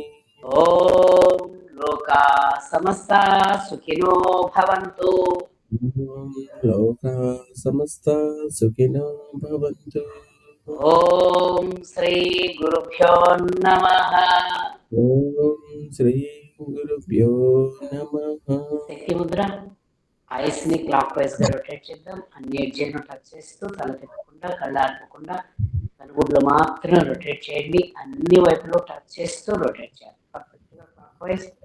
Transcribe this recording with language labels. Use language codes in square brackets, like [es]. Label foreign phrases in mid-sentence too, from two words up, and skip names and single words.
[sa] ॐ लोका समस्ता सुखिनो भवन्तु। ॐ लोकाः समस्ताः सुखिनो भवन्तु। ॐ श्री गुरुभ्यो नमः। ॐ श्री గురుభ్యో నమః. [te] శక్తి ముద్ర ఐస్ ని క్లాక్ వైజ్ గా రొటేట్ చేద్దాం. అన్ని ఎడ్జీలను టచ్ చేస్తూ తల తిప్పకుండా కళ్ళు ఆర్పకుండా కనుగుడ్లు మాత్రం రొటేట్ చేయండి. అన్ని వైపులు టచ్ చేస్తూ రొటేట్ చేయాలి. పర్ఫెక్ట్ గా క్లాక్ వైజ్.